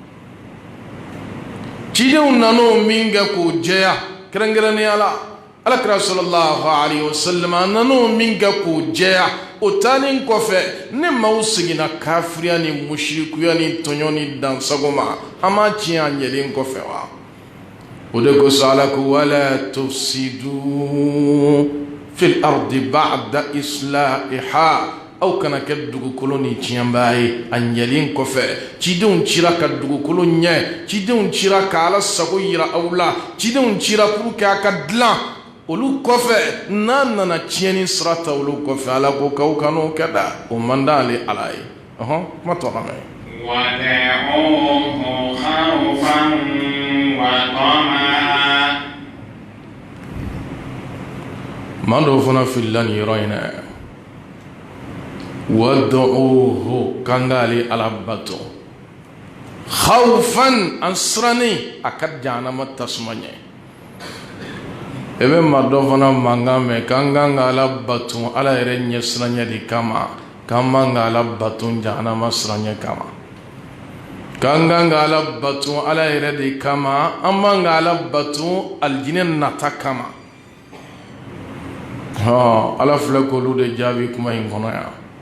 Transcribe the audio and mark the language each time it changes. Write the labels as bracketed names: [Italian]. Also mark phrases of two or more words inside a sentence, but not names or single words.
[Bambara] cidenw nan'o min kɛ k'o jɛya kɛrɛnkɛrɛnnenya la alakira [Arabic] صلى الله عليه وسلم [Bambara] nanu min kɛ k'o jɛya o taalen kɔfɛ ne maaw seginna kafiriya ni musirikuya ni tɔɲɔ ni dansago ma an m'a tiɲɛ a ɲɛlen kɔfɛ wa o de kosɔn ala ko wala [Arabic] تفسدوا في الأرض بعد إصلاحها [Bambara] aw kana kɛ dugukolo ni tiɲɛbaa ye a ɲɛlen kɔfɛ cidenw cira ka dugukolo ɲɛ cidenw cira ka ala sago yira aw la cidenw cira [French] pour que [Bambara] a ka dilan olu kɔfɛ n'a nana tiɲɛni sira ta olu kɔfɛ ala ko k'aw kan'o kɛ da o man d'ale ala ye kuma tɔ lamɛn [Arabic] ودعوه خوفا وطمعا [Bambara] maa dɔw fana filila nin yɔrɔ in na ودعوه kan k'ale ala bato khawfan an sirannen a ka jahanama tasuma ɲɛ e bɛ maa dɔ fana mankan mɛn k'an kan ka ala bato ala yɛrɛ ɲɛsiranɲɛ de kama k'an man ka ala bato jahanama siranɲɛ kama k'an kan ka ala bato ala yɛrɛ de kama an man ka ala bato alijinɛ nata kama ala filɛ k'olu de jaabi kuma in kɔnɔ yan